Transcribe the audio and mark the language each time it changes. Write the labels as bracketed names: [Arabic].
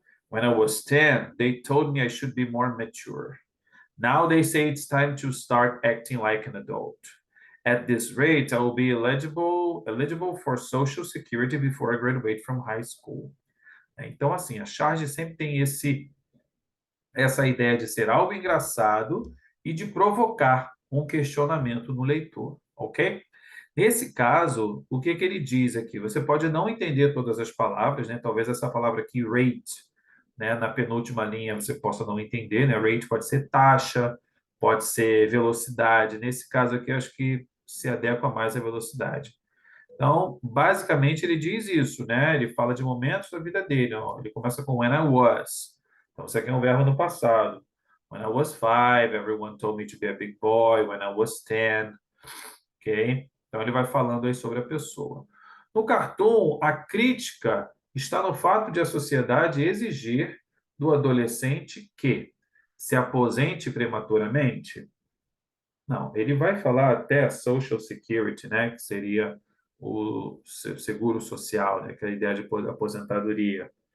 [English] When I was 10, they told me I should be more mature. Now they say it's time to start acting like an adult. At this rate, I will be eligible for Social Security before I graduate from high school. [Portuguese] Então, assim, a charge sempre tem essa ideia de ser algo engraçado e de provocar um questionamento no leitor, ok? Nesse caso, o que ele diz aqui? Você pode não entender todas as palavras, né? Talvez essa palavra aqui, rate, né? Na penúltima linha você possa não entender, né? Rate pode ser taxa, pode ser velocidade. Nesse caso aqui, acho que se adequa mais à velocidade. Então, basicamente, ele diz isso, né? Ele fala de momentos da vida dele. Ó. Ele começa com [English] when I was. [Portuguese] Então, isso aqui é um verbo no passado. [English] When I was 5, everyone told me to be a big boy. When I was 10, ok? [Portuguese] Então, ele vai falando aí sobre a pessoa. No cartoon, a crítica está no fato de a sociedade exigir do adolescente que se aposente prematuramente. Não, ele vai falar até Social Security, né, que seria o seguro social, né, que é a ideia de aposentadoria.